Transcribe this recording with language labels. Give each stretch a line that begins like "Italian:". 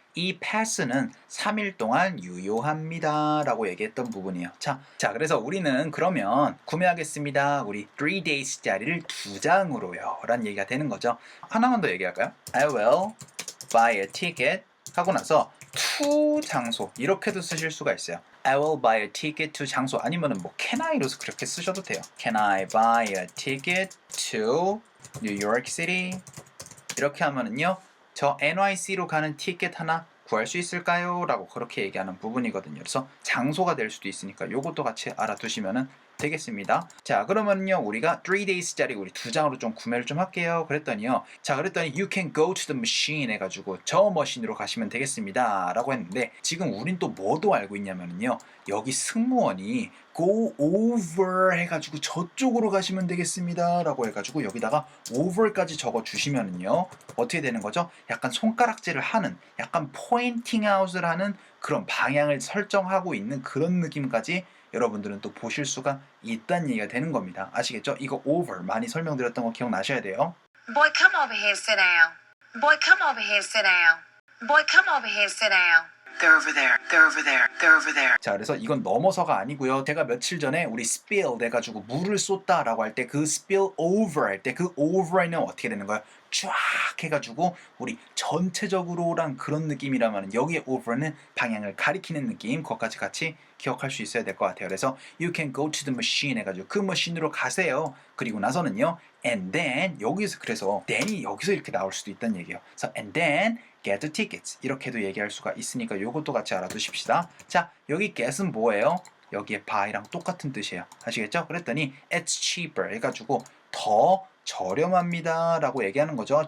Korean: 이 pass는 3일 동안 유효합니다 라고 얘기했던 부분이에요. 자, 그래서 우리는 그러면 구매하겠습니다. 우리 3days 짜리를 2장으로요 라는 얘기가 되는 거죠. 하나만 더 얘기할까요?
English: I will buy a ticket
Korean: 하고 나서 to 장소 이렇게도 쓰실 수가 있어요.
English: I will buy a ticket to
Korean: 장소 아니면은 뭐 can I로서 그렇게 쓰셔도 돼요.
English: Can I buy a ticket to New York City?
Korean: 이렇게 하면은요. 저 NYC로 가는 티켓 하나 구할 수 있을까요? 라고 그렇게 얘기하는 부분이거든요. 그래서 장소가 될 수도 있으니까 요것도 같이 알아두시면 되겠습니다. 자, 그러면요 우리가 3days짜리 우리 2장으로 좀 구매를 좀 할게요. 그랬더니요. 자, 그랬더니
English: you can go to the machine
Korean: 해가지고 저 머신으로 가시면 되겠습니다. 라고 했는데 지금 우린 또 뭐도 알고 있냐면요. 여기 승무원이 go over 해가지고 저쪽으로 가시면 되겠습니다. 라고 해가지고 여기다가 over까지 적어 주시면은요. 어떻게 되는 거죠? 약간 손가락질을 하는, 약간 pointing out을 하는 그런 방향을 설정하고 있는 그런 느낌까지 여러분들은 또 보실 수가 있다는 얘기가 되는 겁니다. 아시겠죠? 이거 over 많이 설명드렸던 거 기억나셔야 돼요.
English: Boy, come over here, sit down. Boy, come over here, sit down. Boy, come over here, sit down. They're over there. They're over there. They're over there.
Korean: 자, 그래서 이건 넘어서가 아니고요. 제가 며칠 전에 우리 spill 돼가지고 물을 쏟다라고 할 때 그 spill over 할 때 그 over에는 어떻게 되는 거예요? 쫙 해가지고 우리 전체적으로란 그런 느낌이라면 여기에 over는 방향을 가리키는 느낌 그것까지 같이 기억할 수 있어야 될 것 같아요. 그래서
English: you can go to the machine
Korean: 해가지고 그 머신으로 가세요. 그리고 나서는요 and then 여기서 그래서 then이 여기서 이렇게 나올 수도 있다는 얘기예요. 그래서
English: and then get the tickets
Korean: 이렇게도 얘기할 수가 있으니까 요것도 같이 알아두십시다. 자, 여기 get은 뭐예요? 여기에 buy랑 똑같은 뜻이에요. 아시겠죠? 그랬더니
English: it's cheaper
Korean: 해가지고 더 저렴합니다 라고 얘기하는 거죠.